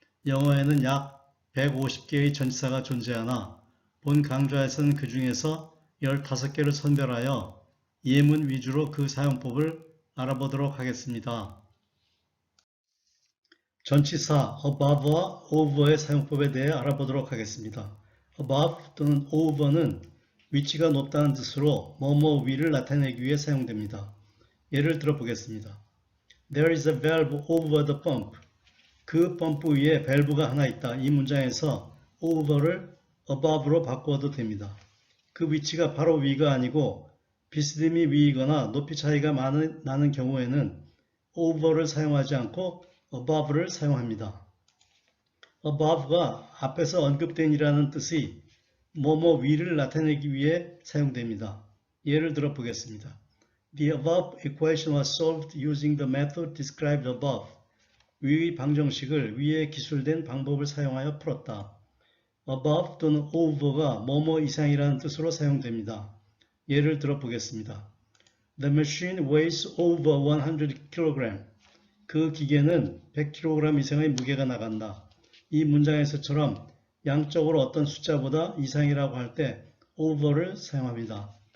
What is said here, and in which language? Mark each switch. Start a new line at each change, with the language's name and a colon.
Korean: 영어에는 약 150개의 전치사가 존재하나 본 강좌에서는 그 중에서 15개를 선별하여 예문 위주로 그 사용법을 알아보도록 하겠습니다. 전치사 above와 over의 사용법에 대해 알아보도록 하겠습니다. above 또는 over는 위치가 높다는 뜻으로 뭐뭐 위를 나타내기 위해 사용됩니다. 예를 들어 보겠습니다.
English: There is a valve over the pump.
Korean: 그 펌프 위에 밸브가 하나 있다. 이 문장에서 over를 above로 바꾸어도 됩니다. 그 위치가 바로 위가 아니고 비스듬히 위이거나 높이 차이가 나는 경우에는 over를 사용하지 않고 above를 사용합니다. above가 앞에서 언급된 이라는 뜻이 뭐뭐 위를 나타내기 위해 사용됩니다. 예를 들어 보겠습니다.
English: The above equation was solved using the method described above.
Korean: 위의 방정식을 위에 기술된 방법을 사용하여 풀었다. above 또는 over가 뭐뭐 이상이라는 뜻으로 사용됩니다. 예를 들어 보겠습니다.
English: The machine weighs over 100kg.
Korean: 그 기계는 100kg 이상의 무게가 나간다. 이 문장에서처럼 양적으로 어떤 숫자보다 이상이라고 할 때 over를 사용합니다.